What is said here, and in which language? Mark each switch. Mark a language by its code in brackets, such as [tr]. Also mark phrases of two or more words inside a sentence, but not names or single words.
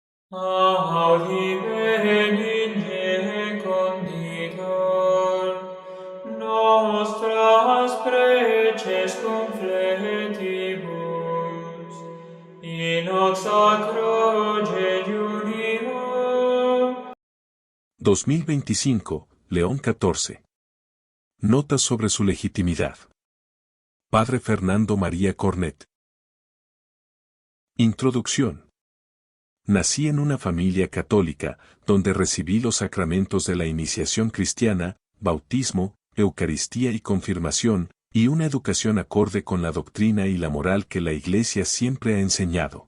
[la] Audi benigne conditor, nostras preces confletibus, in hoc sacro jejunio. [es] 2025, León XIV. Notas sobre su legitimidad. Padre Fernando María Cornet. Introducción. Nací en una familia católica, donde recibí los sacramentos de la iniciación cristiana, bautismo, Eucaristía y confirmación, y una educación acorde con la doctrina y la moral que la Iglesia siempre ha enseñado.